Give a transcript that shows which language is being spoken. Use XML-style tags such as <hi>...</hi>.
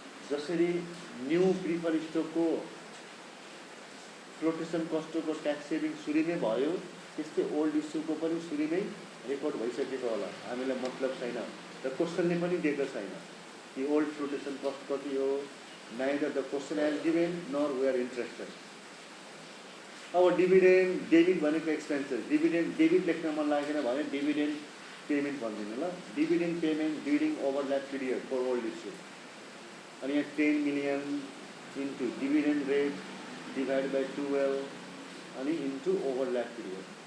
<ne>जसरी new preferred स्टकको flotation कस्टको tax saving सुरुमै भयो, त्यस्तै ओल्ड इस्युको पनि सुरुमै रेकर्ड भइसकेको होला। हामीलाई मतलब छैन र क्वेसनले पनि दिएको छैन कि ओल्ड फ्लोटेसन कस्ट कति हो।</ne> <en>Neither the question has given nor we are interested.</en> <ne>अब डिभिडेन्ड डेबिट भनेको एक्सपेन्सेस, डिभिडेन्ड डेबिट लेख्न मन लागेन भने डिभिडेन्ड पेमेन्ट भनिदिनु ल।</ne> <en>Dividend payment during overlap period for old issue, अनि यहाँ 10 million into dividend rate divide by 12 अनि into overlap period.</en>